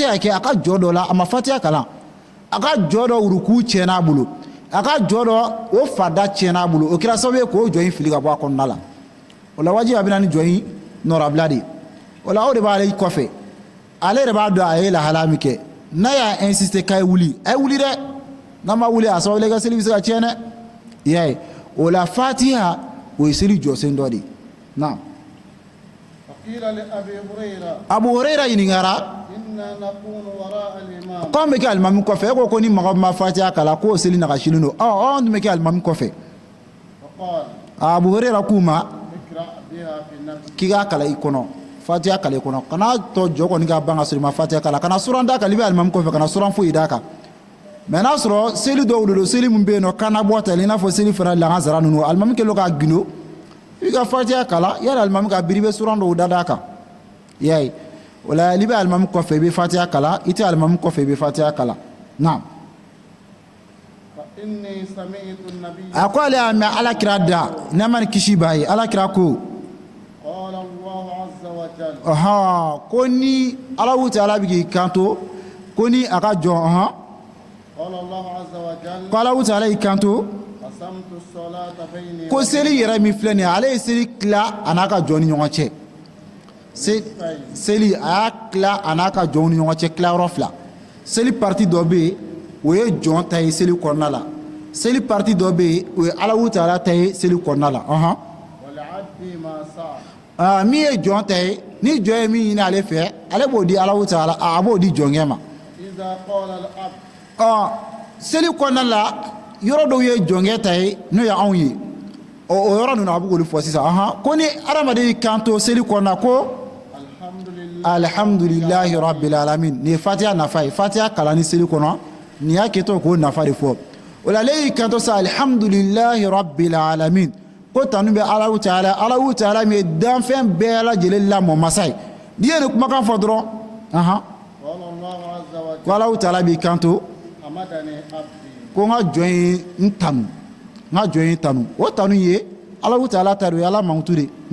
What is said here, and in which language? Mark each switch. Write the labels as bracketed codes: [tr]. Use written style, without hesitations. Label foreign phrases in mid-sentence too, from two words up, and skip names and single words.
[bm] ka kɛ a ka jɔ dɔ la a ma fatiha kalan a ka jɔ dɔ uruku tiɲɛna a bolo a ka jɔ dɔ o fada tiɲɛna a bolo o kɛra sababu ye k'o jɔ in fili ka bɔ a kɔnɔna la o la wajibi a bɛ na ni jɔ in nɔrabila de ye o la o de b'ale kɔfɛ ale yɛrɛ b'a dɔn a ye lahala min kɛ n'a y'a insister k'a ye wuli a ye wuli dɛ n'a ma wuli a sababu la i ka seli bɛ se ka tiɲɛ dɛ i y'a ye o la fatiha o ye seli jɔsen dɔ de ye na. [ar] فقيل لأبي هريرة [bm] abu huraira ɲininkara [ar] إنا نكون وراء الإمام [bm] k'anw bɛ kɛ alimami kɔfɛ e ko ko ni mɔgɔ min ma fatiha kalan k'o seli nagasilen don anw tun bɛ kɛ alimami kɔfɛ [ar] فقال [bm] abu huraira k'u ma [ar] اقرأ بها في نفسك [bm] k'i k'a kalan i kɔnɔ fatiha kalan i kɔnɔ kana tɔ jɔ kɔni ka ban ka sɔrɔ i ma fatiha kalan kana suran d'a kan i bɛ alimami kɔfɛ kana suran foyi d'a kan mɛ n'a sɔrɔ seli dɔw de don seli min bɛ yen nɔ kana bɔ ta i n'a fɔ seli fana lankazara ninnu alimami kɛlen don k'a gindo i ka fatiha kalan yala alimami ka biri i bɛ suran dɔw da d'a kan i y'a ye o la n'i bɛ alimami kɔfɛ i bɛ fatiha kalan i tɛ alimami kɔfɛ i bɛ fatiha kalan naam. [ar] فإني سمعت النبي [bm] a ko ale y'a mɛn alakira da ne ma ni kisi b'a ye alakira ko [ar] قال الله عز وجل [bm] ko ni Alahu Taala bɛ k'i kanto ko ni a ka jɔn [ar] قال الله عز وجل [bm] ko Alahu Taala y'i kanto [ar] قسمت الصلاة بيني [bm] ko seli yɛrɛ min filɛ nin ye ale ye seli tila a n'a ka jɔn ni ɲɔgɔn cɛ seli a y'a tila a n'a ka jɔnw ni ɲɔgɔn cɛ tilayɔrɔ fila seli parti dɔ bɛ yen o ye jɔn ta ye seli kɔnɔna la seli parti dɔ bɛ yen o ye Alahu Taala ta ye seli kɔnɔna la [ar] ولعبدي ما سعى [bm] min ye jɔn ta ye ni jɔn ye min ɲini ale fɛ ale b'o di Alahu Taala a b'o di jɔnkɛ ma [ar] إذا قال العبد [bm] seli kɔnɔna la yɔrɔ dɔw ye jɔnkɛ ta ye n'o ye anw ye o yɔrɔ ninnu a bɛ k'olu fɔ sisan ko ni adamaden y'i kanto seli kɔnɔna ko [ar] الحمد لله الحمد لله رب العالمين [bm] nin ye fatiha nafa ye fatiha kalan ni seli kɔnɔ nin y'a kɛtɔ k'o nafa de fɔ o la ale y'i kanto sa [ar] الحمد لله رب العالمين [bm] ko tanu bɛ Alahu Taala min ye danfɛn bɛɛ lajɛlen lamɔ masa ye n'i ye nin kumakan fɔ dɔrɔn ko Alahu Taala b'i kanto ko n ka jɔn ye n tanu o tanu ye Alahu Taala ta don Ala mankutu de